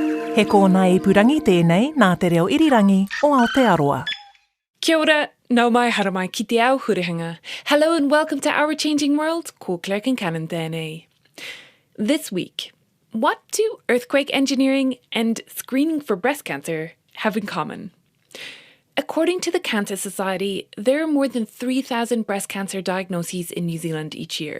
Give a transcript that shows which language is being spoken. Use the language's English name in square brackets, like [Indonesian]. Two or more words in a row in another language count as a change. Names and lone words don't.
[Māori] He kōna ipurangi tēnei nā te reo irirangi o Aotearoa. Kia ora, nau mai haramai ki te ao hurehinga. [English] Hello and welcome to Our Changing World, [Māori] ko Claire Kincannon tēnei. [English] This week, what do earthquake engineering and screening for breast cancer have in common? According to the Cancer Society, there are more than 3,000 breast cancer diagnoses in New Zealand each year.